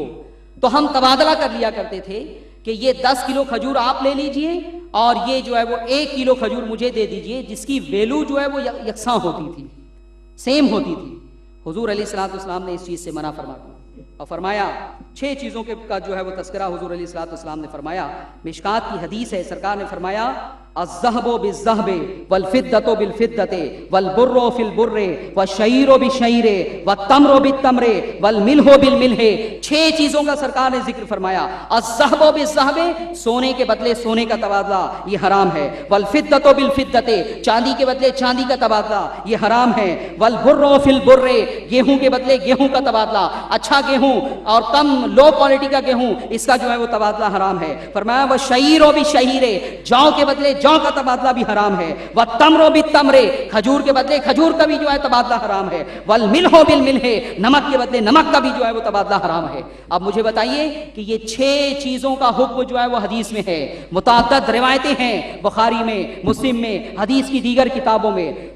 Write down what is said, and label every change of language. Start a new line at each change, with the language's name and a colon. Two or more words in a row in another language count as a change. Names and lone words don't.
Hindi: तो हम तबादला कर लिया करते थे कि ये 10 किलो खजूर आप ले लीजिए और ये जो है वो 1 किलो खजूर मुझे दे दीजिए, जिसकी वैल्यू जो है वो यकसां होती थी, सेम होती थी। हुजूर अलैहिस्सलाम ने इस चीज़ से मना फरमा दिया और फरमाया 6 चीज़ों के का जो है वो तस्करा हुजूर अलैहिस्सलाम ने फरमाया। मिशकात की हदीस है, सरकार ने फरमाया
Arabic: الذهب بالذهب والفضة بالفضة والبر بالبر والشعير بالشعير والتمر بالتمر والملح بالملح.
Hindi: 6 चीज़ों का सरकार ने जिक्र फरमाया।
Arabic: الذهب بالذهب,
Hindi: सोने के बदले सोने का तबादला ये हराम है।
Arabic: والفضة بالفضة,
Hindi: चांदी के बदले चांदी का तबादला ये हराम है।
Arabic: والبر بالبر,
Hindi: गेहूं के बदले गेहूं का तबादला, अच्छा गेहूं और कम
English: low quality
Hindi: का गेहूं, इसका जो है वो तबादला हराम है।
Arabic: फरमाया والشعير بالشعير,
Hindi: जौ के बदले जौ का तबादला भी हराम है।
Arabic: والتمر بالتمر,
Hindi: खजूर के बदले खजूर का भी जो है तबादला हराम है।
Arabic: والملح بالملح,
Hindi: नमक के बदले नमक का भी जो है वो तबादला हराम है। अब मुझे बताइए कि ये 6 चीजों का हुक्म जो है वो हदीस में है। मुतअद्दिद रिवायतें हैं बुखारी में, मुस्लिम में, हदीस की दीगर किताबों में।